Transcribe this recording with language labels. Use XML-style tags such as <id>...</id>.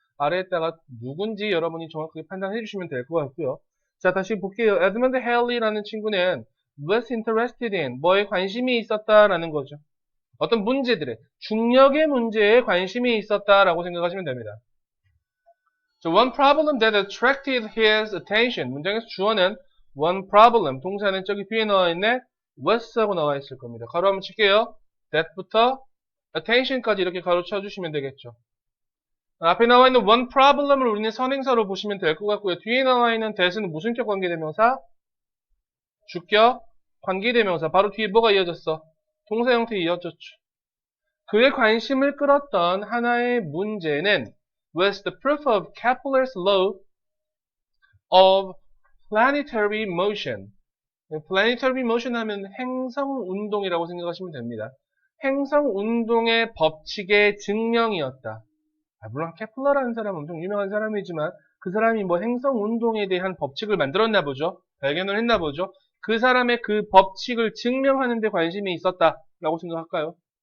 <ko>아래에다가 누군지 여러분이 정확하게 판단해 주시면 될 것 같고요. 자, 다시 볼게요. 에드먼드 헬리라는 친구는</ko> <en>was interested in,</en> <ko>뭐에 관심이 있었다라는 거죠. 어떤 문제들에, 중력의 문제에 관심이 있었다라고 생각하시면 됩니다.</ko> <en>So one problem that attracted his attention.</en> <ko>문장에서 주어는</ko> <en>one problem,</en> <ko>동사는 저기 뒤에 나와 있네. was하고 나와 있을 겁니다. 가로 한번 칠게요. that부터 attention까지 이렇게 가로 쳐주시면 되겠죠. 앞에 나와 있는 one problem을 우리는 선행사로 보시면 될 것 같고요. 뒤에 나와 있는 that은 무슨격 관계대명사? 주격 관계대명사. 바로 뒤에 뭐가 이어졌어? 동사 형태 이어졌죠. 그의 관심을 끌었던 하나의 문제는</ko> <en>was the proof of Kepler's law of planetary motion.</en> <ko>planetary motion 하면 행성운동이라고 생각하시면 됩니다. 행성운동의 법칙의 증명이었다. 물론 케플러라는 사람은 엄청 유명한 사람이지만 그 사람이 뭐 행성운동에 대한 법칙을 만들었나 보죠. 발견을 했나 보죠. 그 사람의 그 법칙을 증명하는 데 관심이 있었다라고 생각할까요?</ko>